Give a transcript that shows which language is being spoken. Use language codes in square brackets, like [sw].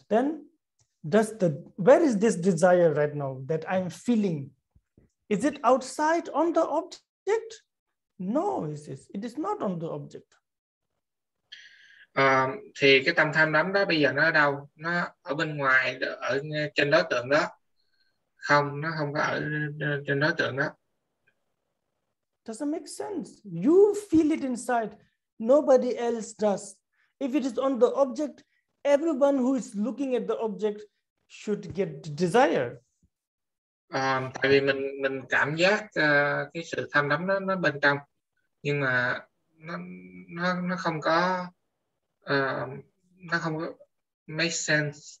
[en] Then where is this desire right now that I'm feeling? Is it outside on the object? No, it is not on the object. [vi] Thì cái tâm tham đắm đó bây giờ nó ở đâu? Nó ở bên ngoài, ở trên đối tượng đó. Không, nó không có ở trên đối tượng đó. [en] Doesn't make sense. You feel it inside. Nobody else does. If it is on the object, everyone who is looking at the object should get desire. [vi] Tại vì mình cảm giác cái sự tham đắm nó bên trong, nhưng mà nó không có nó không có [en] make sense.